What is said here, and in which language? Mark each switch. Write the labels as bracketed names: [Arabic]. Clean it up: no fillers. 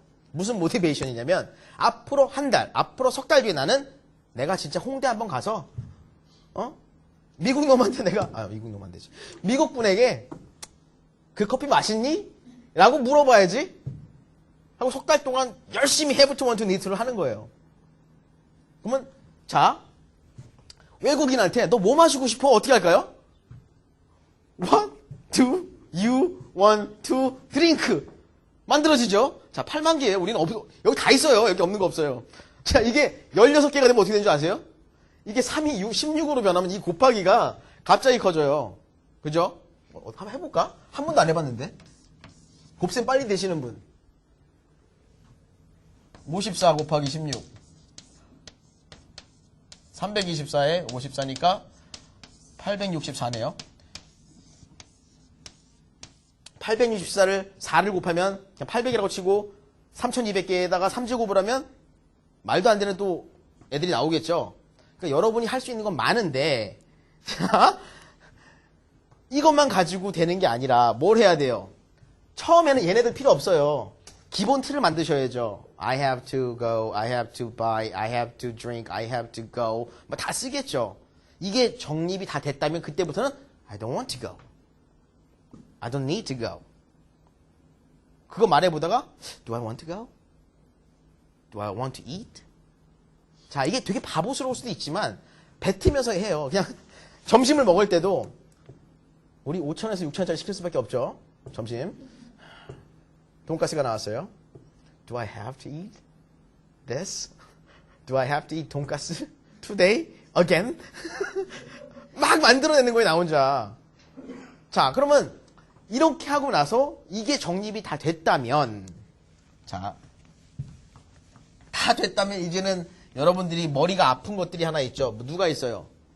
[Korean] 무슨 모티베이션이냐면 앞으로 한 달, 앞으로 석 달 뒤에 나는 내가 진짜 홍대 한번 가서 미국 놈한테 미국 놈 안 되지. 미국 분에게 그 커피 맛있니? 라고 물어봐야지. 하고 석 달 동안 열심히 have to, want to, need to를 하는 거예요. 그러면 자, 외국인한테 너 뭐 마시고 싶어? 어떻게 할까요? [English] What do you want to drink? [Korean] 만들어지죠? 자, 8만 개예요. 우리는 여기 다 있어요. 여기 없는 거 없어요. 자, 이게 16개가 되면 어떻게 되는 줄 아세요? 이게 3이 16으로 변하면 이 곱하기가 갑자기 커져요. 그죠? 한번 해볼까? 한 번도 안 해봤는데. 곱셈 빨리 되시는 분. 54 곱하기 16. 324에 54니까 864네요. 864를 4를 곱하면 그냥 800이라고 치고 3200개에다가 3제곱을 하면 말도 안 되는 또 애들이 나오겠죠. 그러니까 여러분이 할 수 있는 건 많은데 자, 이것만 가지고 되는 게 아니라 뭘 해야 돼요? 처음에는 얘네들 필요 없어요. 기본 틀을 만드셔야죠. [English] I have to go, I have to buy, I have to drink, I have to go [Korean] 뭐 다 쓰겠죠. 이게 정립이 다 됐다면 그때부터는 [English] I don't want to go. I don't need to go. [Korean] 그거 말해보다가 [English] Do I want to go? Do I want to eat? [Korean] 자, 이게 되게 바보스러울 수도 있지만 뱉으면서 해요. 그냥 점심을 먹을 때도 우리 5,000에서 6,000원짜리 시킬 수밖에 없죠. 점심. 돈가스가 나왔어요. [English] Do I have to eat this? Do I have to eat 돈가스 today? Again? [Korean] 막 만들어내는 거예요, 나 혼자. 자, 그러면 이렇게 하고 나서 이게 정립이 다 됐다면 자, 다 됐다면 이제는 여러분들이 머리가 아픈 것들이 하나 있죠. 누가 있어요?